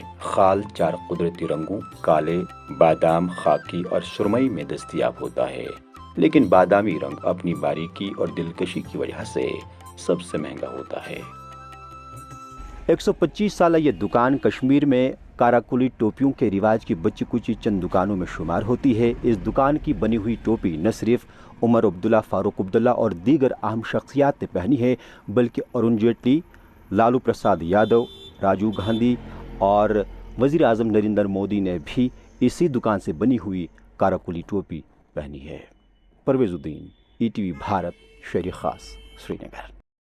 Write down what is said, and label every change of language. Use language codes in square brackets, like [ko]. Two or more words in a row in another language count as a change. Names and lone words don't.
[ur] خال 4 قدرتی رنگوں کالے، بادام، خاکی اور سرمئی میں دستیاب ہوتا ہے، لیکن بادامی رنگ اپنی باریکی اور دلکشی کی وجہ سے سب سے مہنگا ہوتا ہے۔ 125 سالہ یہ دکان کشمیر میں قراقلی ٹوپیوں کے رواج کی بچی کچی چند دکانوں میں شمار ہوتی ہے۔ اس دکان کی بنی ہوئی ٹوپی نہ صرف عمر عبداللہ، فاروق عبداللہ اور دیگر اہم شخصیات نے پہنی ہے بلکہ ارون جیٹلی، لالو پرساد یادو، راجیو گاندھی اور وزیر اعظم نریندر مودی نے بھی اسی دکان سے بنی ہوئی قراقلی ٹوپی پہنی ہے۔ پرویز الدین، ETV بھارت، شہر خاص، سری نگر۔